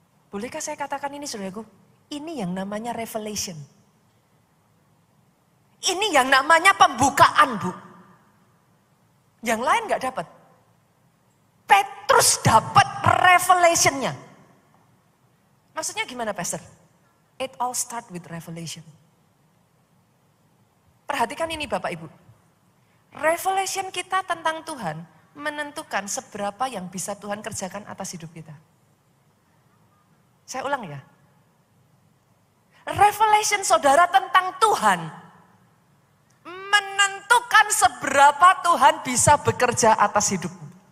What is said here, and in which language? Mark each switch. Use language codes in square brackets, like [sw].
[id] Bolehkah saya katakan ini saudaraku? Ini yang namanya revelation. Ini yang namanya pembukaan Bu. Yang lain gak dapat. Petrus dapat revelationnya. Maksudnya gimana Pastor? [en] It all start with revelation. [id] Perhatikan ini Bapak Ibu. Revelation kita tentang Tuhan menentukan seberapa yang bisa Tuhan kerjakan atas hidup kita. Saya ulang ya. Revelation saudara tentang Tuhan menentukan seberapa Tuhan bisa bekerja atas hidupmu.